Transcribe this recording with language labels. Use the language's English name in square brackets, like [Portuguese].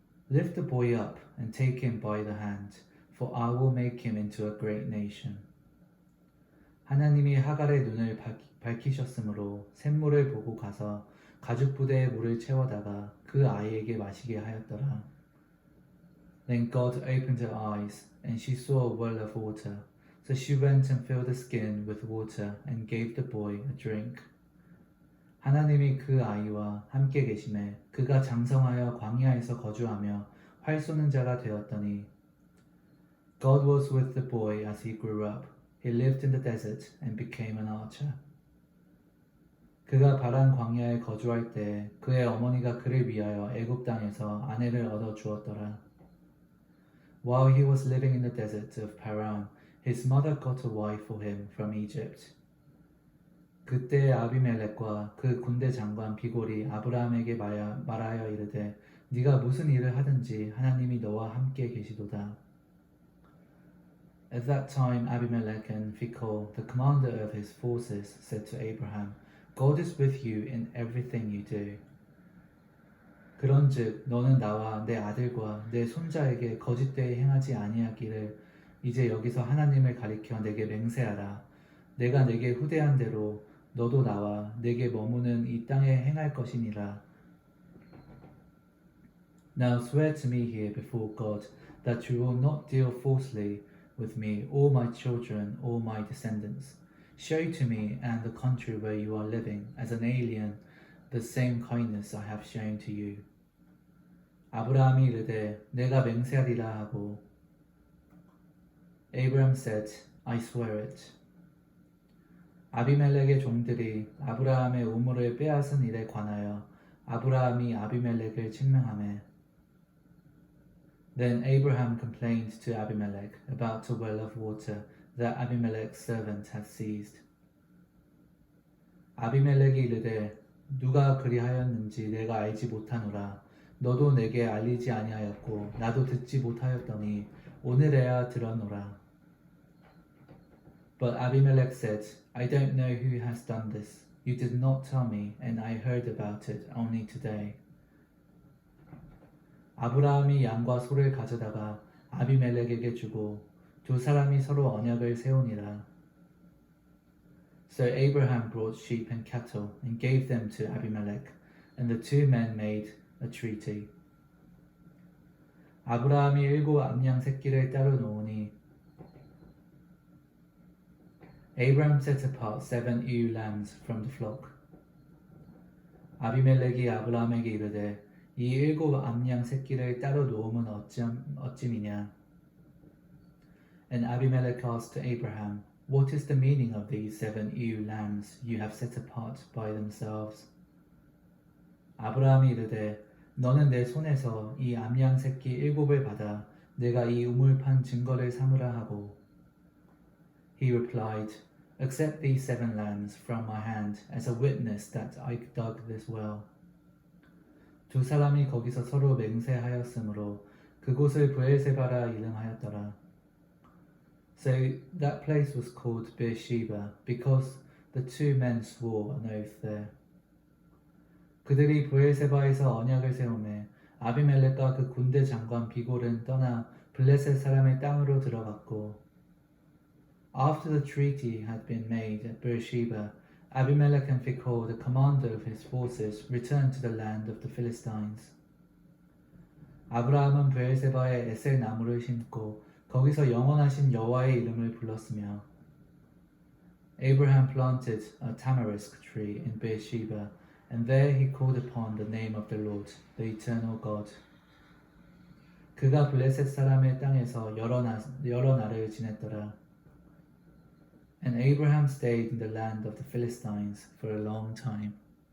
[English] Lift the boy up and take him by the hand, for I will make him into a great nation. [Korean] 하나님이 하갈의 눈을 밝히셨으므로 샘물을 보고 가서 가죽 부대에 물을 채워다가 그 아이에게 마시게 하였더라. [English] Then God opened her eyes, and she saw a well of water. So she went and filled the skin with water and gave the boy a drink. [Korean] 하나님이 그 아이와 함께 계심에 그가 장성하여 광야에서 거주하며 활 쏘는 자가 되었더니 [English] God was with the boy as he grew up. He lived in the desert and became an archer. [Korean] 그가 바란 광야에 거주할 때 그의 어머니가 그를 위하여 애굽 땅에서 아내를 얻어 주었더라. [English] While he was living in the desert of Paran, his mother got a wife for him from Egypt. [Korean] 그때 아비멜렉과 그 군대 장관 비골이 아브라함에게 말하여 이르되 네가 무슨 일을 하든지 하나님이 너와 함께 계시도다. [English] At that time Abimelech and Phicol, the commander of his forces, said to Abraham, God is with you in everything you do. [Korean] 그런즉 너는 나와 내 아들과 내 손자에게 거짓되이 행하지 아니하기를 이제 여기서 하나님을 가리켜 내게 맹세하라. 내가 내게 후대한 대로 너도 나와 내게 머무는 이 땅에 행할 것이니라. [English] Now swear to me here before God that you will not deal falsely with me, all my children, all my descendants. Show to me and the country where you are living as an alien the same kindness I have shown to you. [Korean] 아브라함이 이르되 내가 맹세하리라 하고 [English] Abraham said, I swear it. [Korean] 아비멜렉의 종들이 아브라함의 우물을 빼앗은 일에 관하여 아브라함이 아비멜렉을 책명하매 [English] Then Abraham complained to Abimelech about a well of water that Abimelech's servant had seized. [Korean] 아비멜렉이 이르되 누가 그리하였는지 내가 알지 못하노라. 너도 내게 알리지 아니하였고 나도 듣지 못하였더니 오늘에야 들었노라. [English] But Abimelech said, I don't know who has done this. You did not tell me, and I heard about it only today. [Korean] 아브라함이 양과 소를 가져다가 아비멜렉에게 주고 두 사람이 서로 언약을 세우니라. [English] So Abraham brought sheep and cattle and gave them to Abimelech, and the two men made a treaty. [Korean] 아브라함이 일곱 암양 새끼를 따로 놓으니 [English] Abraham set apart 7 ewe lambs from the flock. [Korean] 아비멜렉이 아브라함에게 이르되 이 일곱 암양 새끼를 따로 놓음은 어찌미냐? [English] And Abimelech asked Abraham, What is the meaning of these 7 ewe lambs you have set apart by themselves? [Korean] 아브라함이 이르되 너는 내 손에서 이 암양 새끼 일곱을 받아 내가 이 우물판 증거를 삼으라 하고 [English] He replied, Accept these 7 lambs from my hand as a witness that I dug this well. [Korean] 두 사람이 거기서 서로 맹세하였으므로 그곳을 브엘세바라 이름하였더라. [English] So that place was called Beersheba because the two men swore an oath there. [Korean] 그들이 브엘세바에서 언약을 세우매 아비멜렉과 그 군대 장관 비골은 떠나 블레셋 사람의 땅으로 들어갔고 [English] After the treaty had been made at Beersheba, Abimelech and Phicol, the commander of his forces, returned to the land of the Philistines. [Korean] 아브라함은 브엘세바에 에셀 나무를 심고 거기서 영원하신 여호와의 이름을 불렀으며 [English] Abraham planted a tamarisk tree in Beersheba, and there he called upon the name of the Lord, the eternal God. [Korean] 그가 블레셋 사람의 땅에서 여러 날을 지냈더라. [English] And Abraham stayed in the land of the Philistines for a long time.